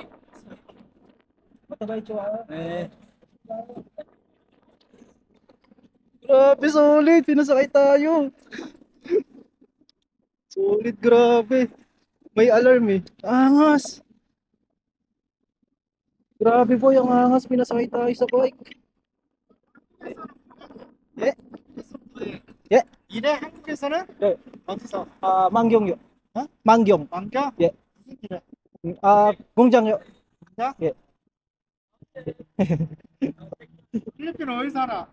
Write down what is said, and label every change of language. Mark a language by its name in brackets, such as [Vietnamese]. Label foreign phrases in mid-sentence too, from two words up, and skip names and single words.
[Filipino] Matabay chua. Grabe, solid. Pinasakay tayo. Solid, grabe. May alarm eh. Angas. Grabe po yung angas. Pinasakay tayo sa bike. [Korean] 예? 예? 일해 한국에서는 네. 어디서? 아, 만경요. 어? 만경. 왕겨? 예. 무슨 일해? 아, 공장요. 공장? 예. 필리핀 어디 살아?